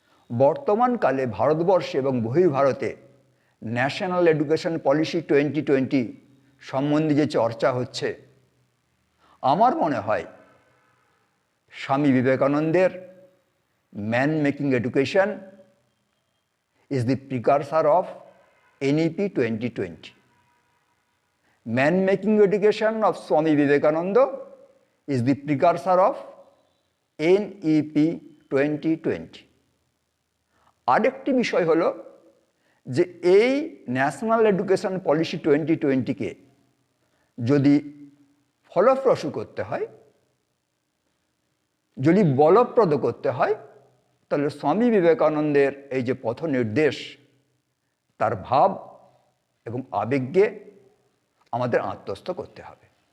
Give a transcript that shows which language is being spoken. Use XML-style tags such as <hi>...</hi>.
<bn>বর্তমানকালে ভারতবর্ষে এবং বহির্ভারতে national education policy 2020 সম্বন্ধে যে চর্চা হচ্ছে, আমার মনে হয় স্বামী বিবেকানন্দের</bn> <en>Man making education is the precursor of NEP 2020. Man making education of Swami Vivekananda is the precursor of NEP 2020.</en> <bn>আরেকটি বিষয় হলো যে এই ন্যাশনাল এডুকেশন পলিসি 2020-কে যদি ফলপ্রসূ করতে হয়, যদি বলপ্রদ করতে হয়, তাহলে স্বামী বিবেকানন্দের এই যে পথ নির্দেশ তার ভাব এবং আবেগকে আমাদের আত্মস্থ করতে হবে।</bn>